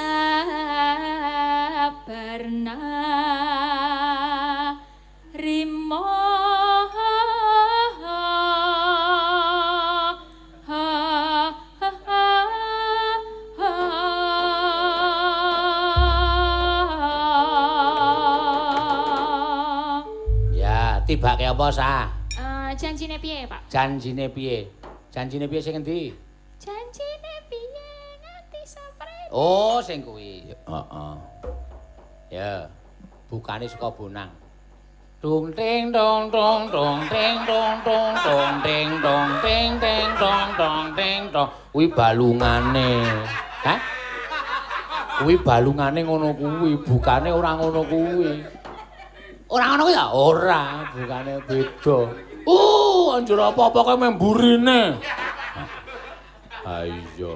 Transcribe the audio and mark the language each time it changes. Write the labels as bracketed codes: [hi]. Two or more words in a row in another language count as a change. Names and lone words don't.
[jv] sabarna rimo ya tibake apa sah? Janjine piye, Pak? Janjine piye sing endi? Janjine piye nganti saprene. Oh, sing kuwi. Heeh. Ya, bukane saka Bonang. Dung ting dong dong dong ting dong dong dong ting dong ting ting dong dong ting dong. Kuwi balungane. Hah? Kuwi balungane ngono kuwi, bukane ora ngono kuwi. Ora ngono kuwi ya? Ora, bukane beda. Anjir apa-apa kok memburine. Ha iya.